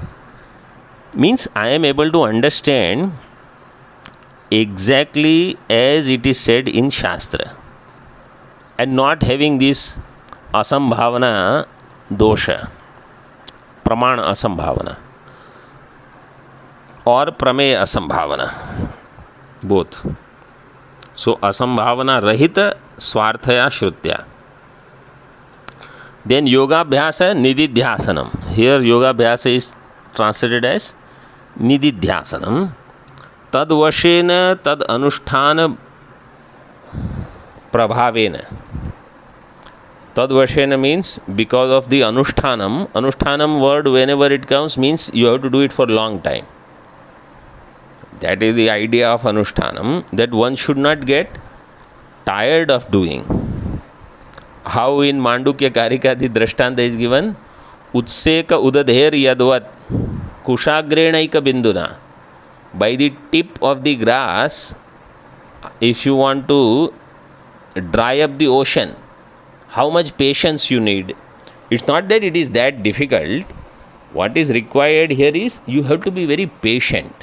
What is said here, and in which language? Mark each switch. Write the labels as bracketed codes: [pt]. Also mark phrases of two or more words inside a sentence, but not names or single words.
[en] Means I am able to understand exactly as it is said in Shastra, and not having this [sa] Asambhavana dosha, Pramana Asambhavana [en] or [sa] Prameya Asambhavana, [en] both. [sa] So Asambhavana Rahita Swarthaya Shrutya. [en] Then [sa] Yogabhyasa Nididhyasanam. [en] Here Yogabhyasa is translated as Nididhyasanam. [sa] Tad vashena tad anusthana prabhavena. Tad vashena [en] means because of the anushtanam. Anushtanam word, whenever it comes, means you have to do it for a long time. That is the idea of anushtanam, that one should not get tired of doing. How in Mandukya Karika the Drashtanta is given, [sa] Utseka udadher yadvat kushagrenaika binduna. [en] By the tip of the grass, if you want to dry up the ocean, how much patience you need. It's not that it is that difficult. What is required here is you have to be very patient.